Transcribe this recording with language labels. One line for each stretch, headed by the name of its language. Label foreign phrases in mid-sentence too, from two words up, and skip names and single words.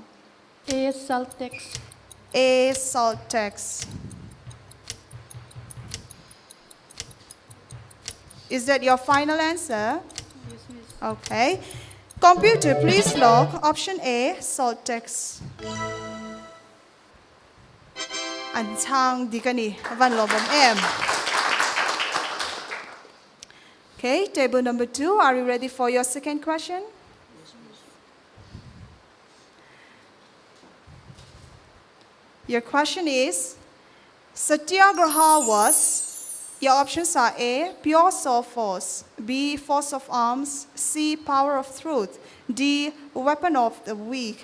English: A, salt tax. A, salt tax. Is that your final answer? Yes, miss. Okay. Computer, please log option A, salt tax.
Mizo: An chang di ka ni van lobom M.
English: Okay, table number 2. Are you ready for your second question? Your question is, Satyagraha was, your options are A, pure soul force, B, force of arms, C, power of truth, D, weapon of the weak.